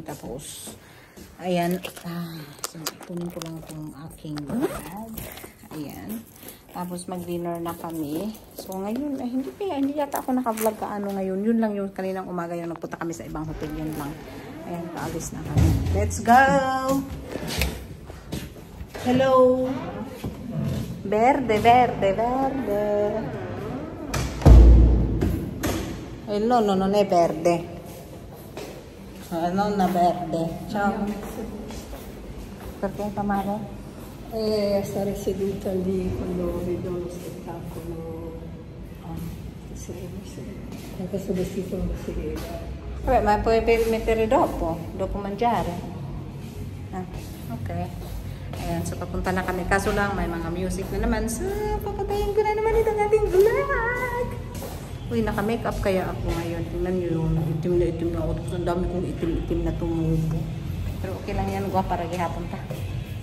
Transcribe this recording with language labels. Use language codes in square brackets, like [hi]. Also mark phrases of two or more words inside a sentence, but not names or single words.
[tl] Tapos, ayan. So, kunin ko lang itong aking bag. Ayan. Tapos, mag-dinner na kami. So, ngayon, hindi yata ako naka-vlog kaano ngayon. Yun lang yung kaninang umaga yung nagpunta kami sa ibang hotel. Yun lang. Ayan, paalis na kami. [en] Let's go! Hello! [it] Verde, verde, verde. No, non è verde. Non è verde. Ciao. Perché Tamara? Stare seduta lì quando vedo lo spettacolo. Sì. Con questo vestito non si vede. Vabbè, ma puoi mettere dopo mangiare. [tl] Ok. Ayan, so papunta na kami. Kaso lang, may mga music na naman. So, papatayin ko na naman itong ating vlog. Uy, naka-makeup kaya ako ngayon. Tingnan nyo yung itim na ako. Ang dami kong itim-itim na tumubo. Pero okay lang yan, gwa para gihapon pa.